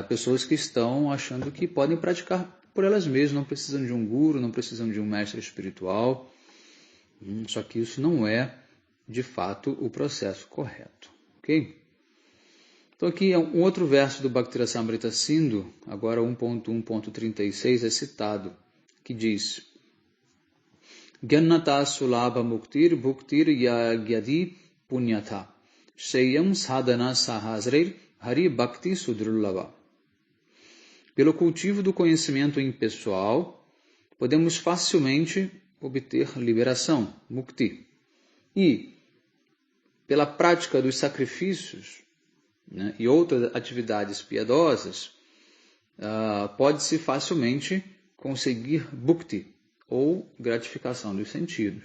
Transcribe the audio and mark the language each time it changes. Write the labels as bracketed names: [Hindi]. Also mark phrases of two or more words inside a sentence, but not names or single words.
[Portuguese] Pessoas que estão achando que podem praticar por elas mesmas, não precisam de um guru, não precisam de um mestre espiritual. Só que isso não é, de fato, o processo correto. Ok? Então aqui é um outro verso do Bhaktirasamrita Sindhu, agora 1.1.36, é citado, que diz: [Sanskrit] Gyannata sulabha muktir bhuktir yagyadi punyatha sheyam sadhana sahasreir hari bhakti sudrullava. [Portuguese] Pelo cultivo do conhecimento impessoal, podemos facilmente obter liberação, mukti. E, pela prática dos sacrifícios, né, e outras atividades piedosas, pode-se facilmente conseguir bhukti, ou gratificação dos sentidos.